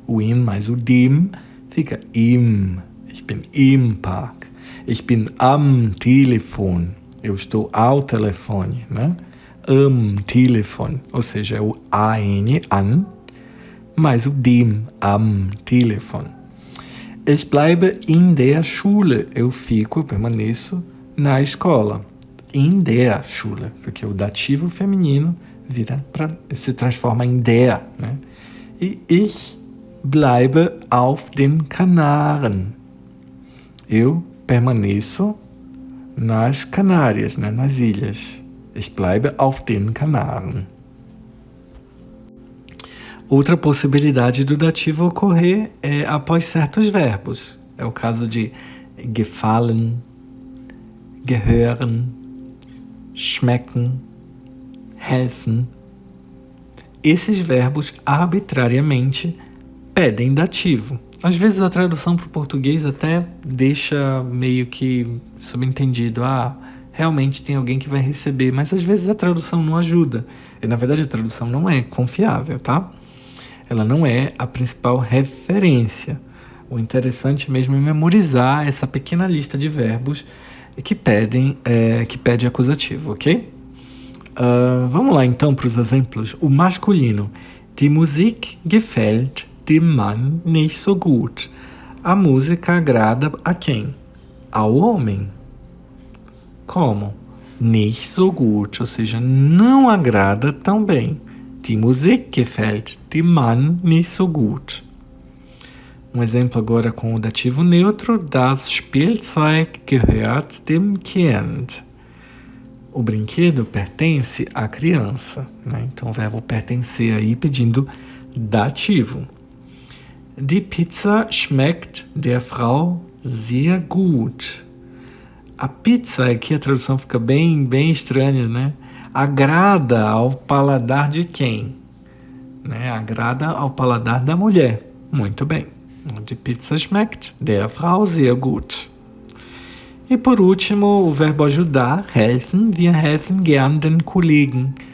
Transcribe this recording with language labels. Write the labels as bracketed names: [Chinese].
[Portuguese] O im mais o dem fica im. [German] Ich bin im Park. Ich bin am Telefon. [Portuguese] Eu estou ao telefone, [German] né? Am Telefon. [Portuguese] Ou seja, é o an, an, mais o dem, am Telefon. [German] Ich bleibe in der Schule. [Portuguese] Eu permaneço na escola. [German] In der Schule. [Portuguese] Porque o dativo feminino se transforma em der, né? [German] E ich bleibe auf den Kanaren. [Portuguese] Eu permaneço nas Canárias, né? Nas ilhas. [German] Ich bleibe auf den Kanaren. [Portuguese] Outra possibilidade do dativo ocorrer é após certos verbos. É o caso de gefallen, gehören, schmecken, helfen. Esses verbos arbitrariamente pedem dativo. Às vezes a tradução para o português até deixa meio que subentendido. Realmente tem alguém que vai receber, mas às vezes a tradução não ajuda. E, na verdade, a tradução não é confiável, tá? Ela não é a principal referência. O interessante mesmo é memorizar essa pequena lista de verbos que pede acusativo, ok? Vamos lá então para os exemplos. O masculino. [German] Die Musik gefällt dem Mann nicht so gut. [Portuguese] A música agrada a quem? Ao homem. Como? [German] Nicht so gut, [Portuguese] ou seja, não agrada tão bem. [German] Die Musik gefällt dem Mann nicht so gut. [Portuguese] Um exemplo agora com o dativo neutro. [German] Das Spielzeug gehört dem Kind. [Portuguese] O brinquedo pertence à criança, né? Então o verbo pertencer aí pedindo dativo. [German] Die Pizza schmeckt der Frau sehr gut. [Portuguese] A pizza, aqui a tradução fica bem estranha, né? Agrada ao paladar de quem? Né? Agrada ao paladar da mulher. Muito bem. [German] Die Pizza schmeckt der Frau sehr gut. [Portuguese] E por último, o verbo ajudar, [German] helfen. Wir helfen gern den Kollegen.